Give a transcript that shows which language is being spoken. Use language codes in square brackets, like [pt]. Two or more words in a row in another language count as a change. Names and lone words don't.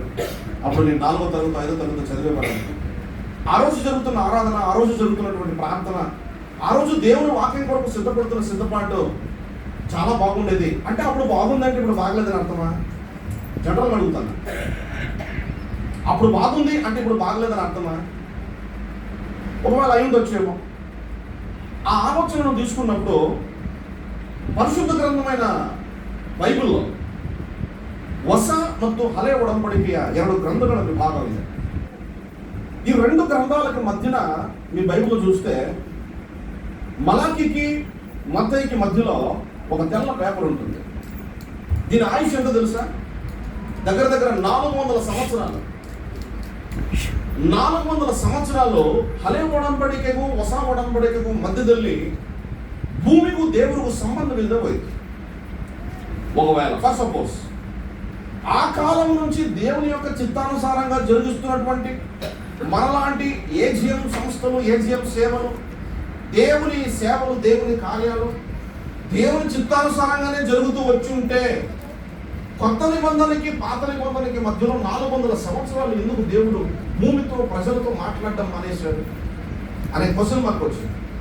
[te] అప్పుడు నేను 4వ తరగతి 5వ తరగతి చదివేవాడిని. ఆ రోజు జరుగుతున్న ఆరాధన, ఆ రోజు జరుగుతున్నటువంటి ప్రార్థన, ఆ రోజు దేవుని వాక్యం కొరకు సిద్ధపడుతున్న సిద్ధపాటు చాలా బాగుండేది. అంటే అప్పుడు బాగుందంటే ఇప్పుడు బాగలేదని అర్థమా? జనరల్గా అడుగుతాను. అప్పుడు బాగుంది అంటే ఇప్పుడు బాగలేదని అర్థమా? ఒకవేళ అయ్యింది వచ్చేమో. ఆ ఆలోచనను తీసుకున్నప్పుడు [kn] ಪರಿಶುದ್ಧ ಗ್ರಂಥమైన ಬೈಬಲ್ ಹೊಸ ಮತ್ತು ಹಳೆ ಒಡಂಬಡಿಕೆಯ 2 ಗ್ರಂಥಗಳ ವಿಭಾಗವಿದೆ. [te] ఈ 2 గ్రంథాలకు మధ్యన మీ బైబిల్ చూస్తే మలాకీకి మత్తయికి మధ్యలో ఒక తెల్ల పేపర్ ఉంటుంది. దీని ఆయుష్ ఎంతో తెలుసా? దగ్గర 400 సంవత్సరాలు. [kn] 400 ಸಂವತ್ಸರಾಲು ಹಳೆ ಒಡಂಬಡಿಕೆಗೂ ಹೊಸ ಒಡಂಬಡಿಕೆಗೂ ಮಧ್ಯದಲ್ಲಿ ಭೂಮಿಗೂ ದೇವರಿಗೂ ಸಂಬಂಧವಿಲ್ಲದೆ ಹೋಯಿತು. [te] ఒకవేళ [en] for suppose [te] ఆ కాలం నుంచి దేవుని యొక్క చిత్తానుసారంగా జరిగిస్తున్నటువంటి మనలాంటి ఏజిఎం సంస్థలు, ఏజిఎం సేవలు, దేవుని సేవలు, దేవుని కార్యాలు దేవుని చిత్తానుసారంగానే జరుగుతూ వచ్చి ఉంటే కొత్త నిబంధనకి పాత నిబంధనకి మధ్యలో 400 సంవత్సరాలు ఎందుకు దేవుడు భూమితో ప్రజలతో మాట్లాడడం మానేశాడు అనే [en] question mark [te] వచ్చింది.